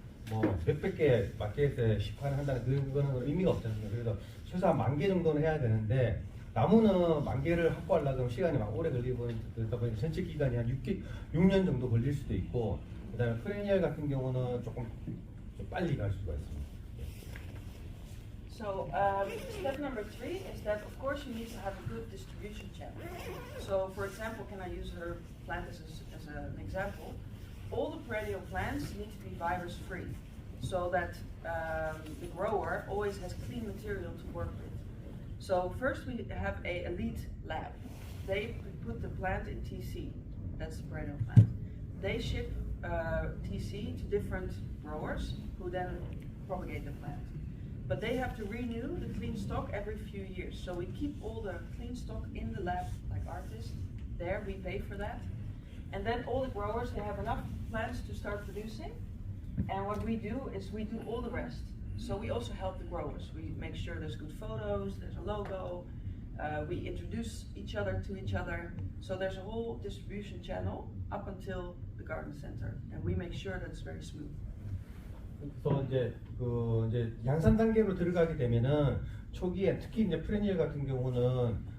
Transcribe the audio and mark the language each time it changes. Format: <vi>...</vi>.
<ko>뭐 몇백 개 마켓에 시판을 한다는 그거는 의미가 없지 않습니까? 그래서 최소한 10,000개 정도는 해야 되는데 나무는 10,000개를 확보하려고 하면 시간이 막 오래 걸리고 그러다 보니까 전체 기간이 한 6년 정도 걸릴 수도 있고, 그 다음에 프레니얼 같은 경우는 조금 좀 빨리 갈 수가 있습니다.</ko> <en>So step number 3 is that of course you need to have a good distribution channel. So for example, can I use her plant as an example? All the perennial plants need to be virus free, so that the grower always has clean material to work with. So first we have a elite lab. They put the plant in TC, that's the perennial plant. They ship TC to different growers who then propagate the plant. But they have to renew the clean stock every few years. So we keep all the clean stock in the lab, like artists. There, we pay for that. And then all the growers, they have enough plants to start producing. And what we do is we do all the rest. So we also help the growers. We make sure there's good photos, there's a logo. We introduce each other to each other. So there's a whole distribution channel up until the garden center. And we make sure that's very smooth.</en> <ko>그래서 이제 양산 단계로 들어가게 되면은 초기에 특히 이제 프레니얼 같은 경우는</ko>